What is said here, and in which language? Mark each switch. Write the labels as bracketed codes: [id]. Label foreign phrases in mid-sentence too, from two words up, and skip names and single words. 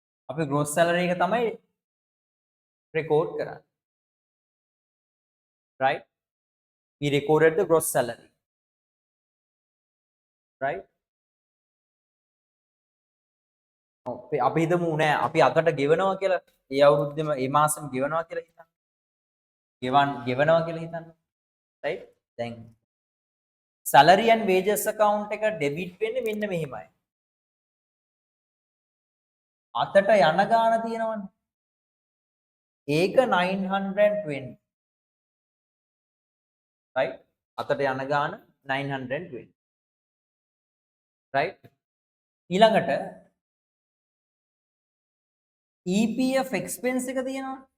[si] අපි [en] gross salary [si] එක තමයි record කරන්නේ. [en] Right? We recorded the gross salary. Right? [si] අපි හිතමු නෑ අපි අතට ගෙවනවා කියලා. ඒ අවුරුද්දේම ඒ මාසෙම ගෙවනවා කියලා හිතන්න. ගෙවනවා කියලා හිතන්න. Right? දැන් [en] salary and wages account [si] එක debit වෙන්නේ මෙන්න මෙහෙමයි. අතට යන ගාණ තියෙනවනේ. ඒක 920. Right? අතට යන ගාණ 920. Right? ඊළඟට [en] EPF expense [si] එක තියෙනවා.